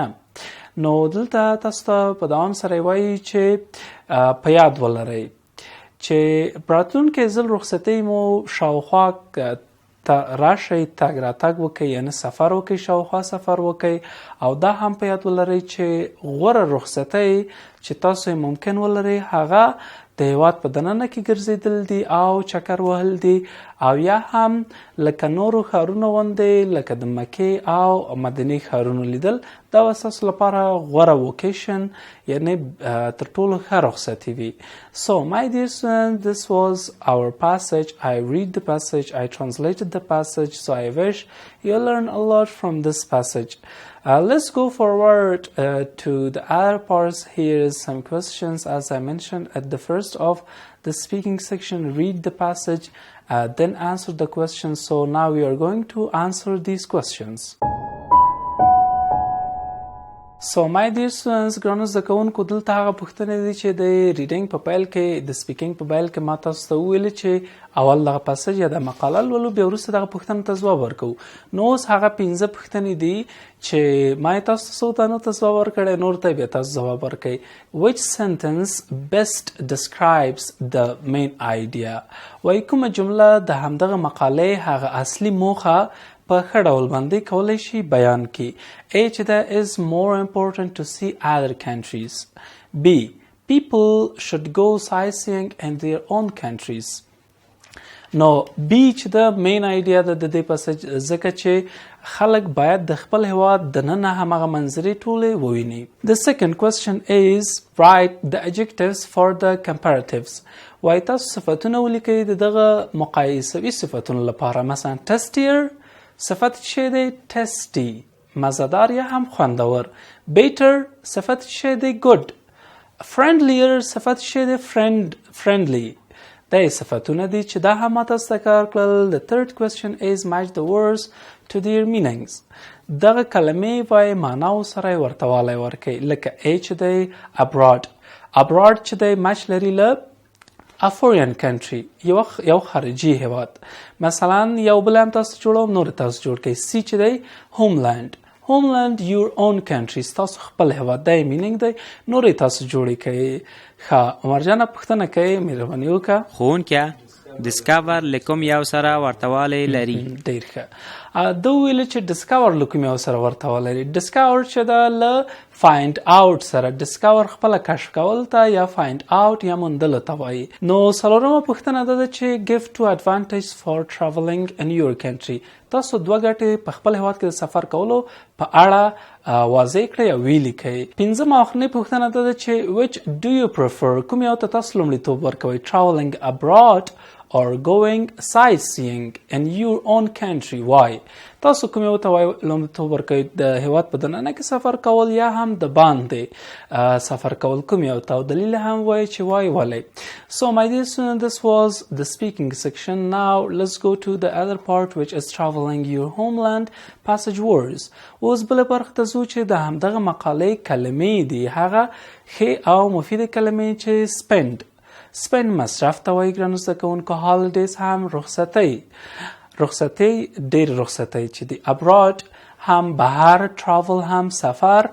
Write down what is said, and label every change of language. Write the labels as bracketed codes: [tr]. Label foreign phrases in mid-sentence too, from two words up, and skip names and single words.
[ps] نو دلته تاسو ته په دوام سره وایي چې په یاد ولرئ چې راتلونکی ځل رخصتۍ مو شاوخوا راشئ تګ راتګ وکئ یعنې سفر وکئ شاوخوا سفر وکئ او دا هم په یاد ولرئ چې غوره رخصتۍ چې تاسو یې ممکن ولرئ هغه د هیواد په دننه کې ګرځېدل دي او چکر وهل دي او یا هم لکه نورو ښارونو غوندې لکه د مکې او مدینې ښارونو لیدل دا به ستاسو لپاره غوره وکیشن یعنې تر ټولو ښه رخصتي وي. [en] So my dear students, this was our passage. I read the passage, I translated the passage, so I wish you learn a lot from this passage. Let's go forward to the other parts. Here is some questions as I mentioned at the first of the speaking section. Read the passage, then answer the questions. So now we are going to answer these questions. So my dear students, [ps] ګرانو زده کوونکو دلته هغه پوښتنې دي چې د ریډینګ په پیل کې د سپیکینګ په پیل کې ما تاسو ته وویل چې اول دغه پاسج یا د مقاله لولو بیا وروسته دغه پوښتنو ته ځواب ورکوو. نو اوس هغه 15 پوښتنې دي چې ما یې تاسو ته څو تنو ته ځواب ورکړی نور ته بیا تاسو ځواب ورکوئ. [en] Which sentence best describes the main idea؟ [ps] وایي کومه جمله د همدغه مقالې هغه اصلي موخه په ښه ډول باندې کولی شي بیان کړي. [en] A [ps] چې دا [en] is more important to see other countries. B. People should go sightseeing in their own countries. [ps] نو B چې دا [en] main idea [ps] ده د دې پاسج ځکه چې خلک باید د خپل هیواد دننه همغه منظرې ټولې وویني. [en] The second question is write the adjectives for the comparatives. [ps] وایي تاسو صفتونه ولیکئ د دغه مقایسوي صفتونو لپاره. مثلا tastier صفت چې دی testy مزدار یا هم خوندور. better صفت چې دی good. friendlier صفت چې دی friendly. دا یې صفتونه دي چې دا هم تاسو ته کار کړل. [en] The third question is match the words to their meanings. [ps] دغه کلمې وایي معناو سره یې ورته والی ورکوي. لکه A چې دی abroad. abroad چې دی match لري له [en] a foreign country [ps] یو خارجي هیواد. مثلا یو بل هم تاسو جوړوم نور تاسو جوړ کړئ. C چې دی homeland. [en] homeland your own country [ps] تاسو خپل هیواد دی مینینګ دی نور تاسو جوړی کوي. ښه عمرجانه پوښتنه کوي مهرباني وکړه. ښوونکیه ډسکاور له کوم یو سره ورته والی لري؟ ډېر ښه. ده وویل چې ډسکاور له کوم یو سره ورته والی لري. ډسکاور چې ده له [en] find out [ps] سره. ډسکاور خپله کشف کول ته یا [en] find out [ps] یا موندلو ته وایي. نو څلورمه پوښتنه دا ده چې [en] give two advantages for traveling in your country. [ps] تاسو دوه ګټې په خپل هیواد کې د سفر کولو په اړه واضح کړئ او ویې لیکئ. پنځمه اخرنۍ پوښتنه دا ده چې [en] which do you prefer؟ [ps] کوم یو ته تاسو لومړیتوب ورکوئ؟ [en] traveling abroad or going sightseeing in your own country. Why؟ [ps] تاسو کوم یو ته لومړیتوب ورکوئ؟ د هیواد په دننه کې سفر کول یا هم د باندې سفر کول؟ کوم یو ته؟ او دلیل هم وایي چې وایي ولې. [en] So my dear student, this was the speaking section. Now let's go to the other part which is traveling your homeland passage words. [ps] اوس بله برخه ته ځو چې د همدغه مقالې کلمې دي هغه ښې او مفیدې کلمې چې spend مصرف ته وایي. ګرانو زده کوونکو holidays هم رخصتۍ ډېرې رخصتۍ چې دي. abroad هم بهر. travel هم سفر.